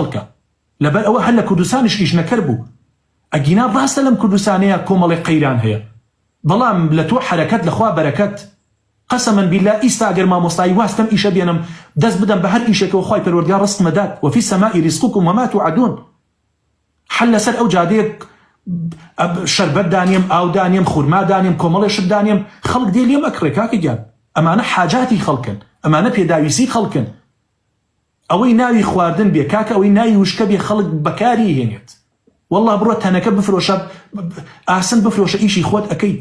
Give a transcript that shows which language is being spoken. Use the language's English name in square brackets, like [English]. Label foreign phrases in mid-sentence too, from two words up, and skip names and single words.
[Central Kurdish] لەبەر ئەوە هەر لە کوردستانیش ئیشنەکەر بوو. ئەگینا ڕاستە لەم کوردستانەیە کۆمەڵی قەیران هەیە، بەڵام لە تۆ حرەکەت لەخوا بەرەکەت. [Arabic] قەسەمەن بیللا [Central Kurdish] ئیستا ئەگەر مامۆستایی واستم ئیشە بێنم دەست بدەم بە هەر ئیشێکەوە خوای پەروەردگار ڕستمەدات [Arabic] وفی سەمائی ریزقکم وما توعدون. [Central Kurdish] حل لەسەر ئەو جادەیەک شەربەت دانیم، ئاو دانیم، خورما دانیم، کۆمەڵێشت دانیم، خەڵک دێ لێم ئەکڕێ کاکە گیان. ئەمانە حاجاتی خەڵکن، ئەمانە پێداویستی خەڵکن. ئەوەی ناوی خواردن بێ کاکە، ئەوەی ناوی وشکە بێ خەڵک بەکاری هێنێت. والله بڕۆ تەنەکە بفرۆشە، ئاسن بفرۆشە، ئیشی خۆت ئەەکەیت.